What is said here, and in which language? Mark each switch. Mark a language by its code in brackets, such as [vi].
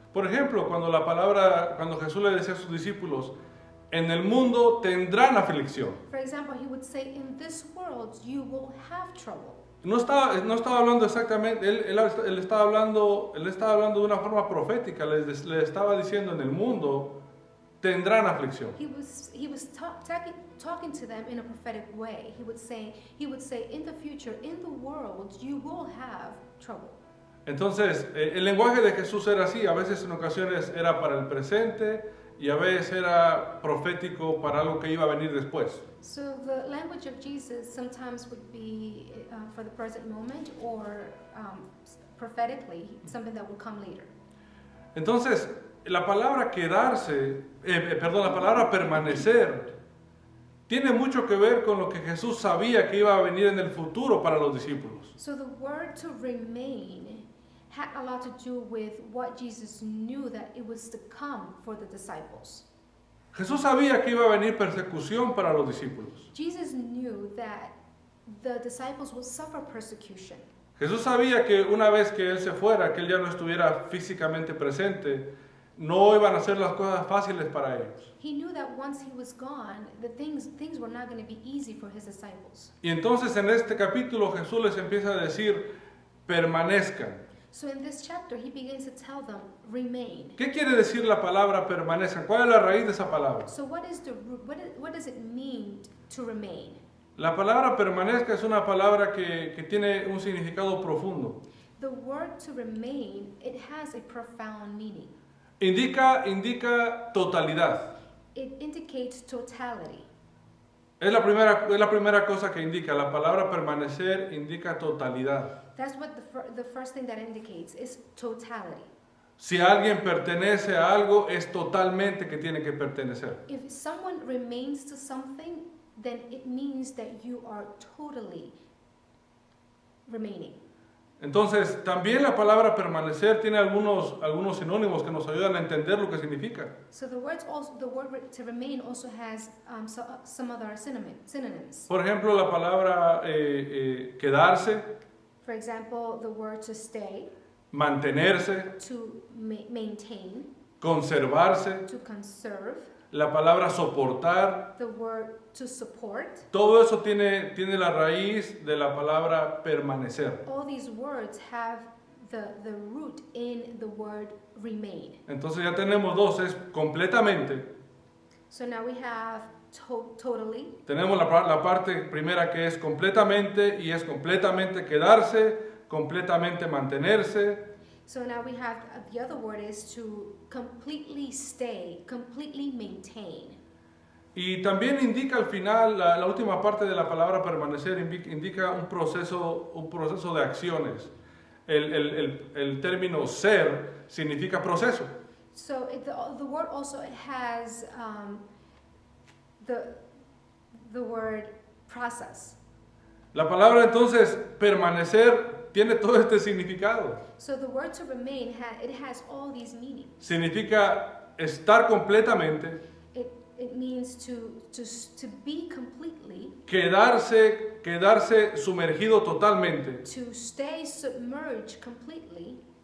[es] Por ejemplo, cuando Jesús le decía a sus discípulos, en el mundo tendrán aflicción. [en] For example, he would say, in this world you will have trouble. [es] No estaba hablando exactamente, él estaba hablando de una forma profética, le estaba diciendo en el mundo tendrán aflicción. [en] He was talking to them in a prophetic way. He would say in the future, in the world, you will have trouble. [es] Entonces, el lenguaje de Jesús era así, a veces en ocasiones era para el presente y a veces era profético para algo que iba a venir después. [en] So the language of Jesus sometimes would be for the present moment or prophetically something that would come later. [es] Entonces, la palabra la palabra permanecer tiene mucho que ver con lo que Jesús sabía que iba a venir en el futuro para los discípulos. [en] So the word to remain had a lot to do with what Jesus knew that it was to come for the disciples. [es] Jesús sabía que iba a venir persecución para los discípulos. [en] Jesus knew that the disciples would suffer persecution. [es] Jesús sabía que una vez que Él se fuera, que Él ya no estuviera físicamente presente, no iban a ser las cosas fáciles para ellos. [en] He knew that once he was gone, the things were not going to be easy for his disciples. [es] Y entonces en este capítulo Jesús les empieza a decir, permanezcan. [en] So in this chapter, he begins to tell them, remain. [es] ¿Qué quiere decir la palabra permanezcan? ¿Cuál es la raíz de esa palabra? [en] So what is the root? What does it mean to remain? [es] La palabra permanezca es una palabra que tiene un significado profundo. [en] The word to remain, it has a profound meaning. [es] Indica totalidad. [en] It indicates totality. [es] Es la primera cosa que indica. La palabra permanecer indica totalidad. [en] That's what the first thing that indicates is totality. [es] Si alguien pertenece a algo, es totalmente que tiene que pertenecer. [en] If someone remains to something, then it means that you are totally remaining. [es] Entonces, también la palabra permanecer tiene algunos sinónimos que nos ayudan a entender lo que significa. [en] So the word to remain also has some other synonyms. [es] Por ejemplo, la palabra quedarse, [en] For example, the word to stay, [es] mantenerse, [en] to maintain, [es] conservarse, [en] to conserve, [es] la palabra soportar. [en] the word to support. [es] Todo eso tiene la raíz de la palabra permanecer. [en] All these words have the root in the word remain. [es] Entonces ya tenemos dos, es completamente. [en] So now we have totally. [es] Tenemos la parte primera que es completamente y es completamente quedarse, completamente mantenerse. [en] So now we have the other word is to completely stay, completely maintain. [es] Y también indica al final, la última parte de la palabra permanecer indica un proceso de acciones. El término ser significa proceso. [en] So the word also has the word process. [es] La palabra entonces permanecer tiene todo este significado. [en] So the word to remain it has all these meanings. [es] Significa estar completamente, [en] It means to be completely, [es] quedarse sumergido totalmente [en] to stay submerged completely